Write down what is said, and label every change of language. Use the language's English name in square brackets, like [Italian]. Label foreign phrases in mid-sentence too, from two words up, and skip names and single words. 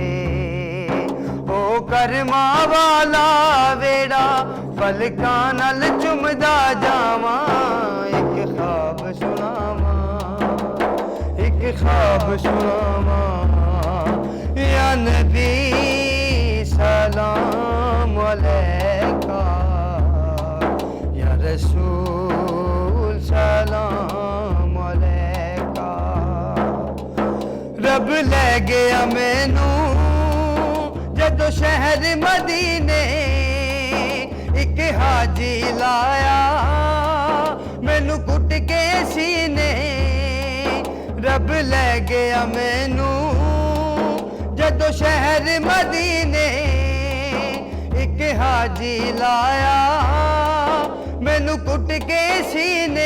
[Punjabi] او کرماں والا ویہڑا پلکاں نال چمدا جاواں، اک خواب سناواں، اک خواب سناواں, एक ख्वाब सुनावा, [Arabic] يا نبي سلام عليك، يا رسول سلام عليك. [Punjabi] رب لے گیا مینوں جدوں شہر مدینے، اک حاجی لایا مینوں کٹ کے سینے. رب لے گیا مینوں جدوں شہر مدینے، اک حاجی لایا مینوں کٹ کے سینے.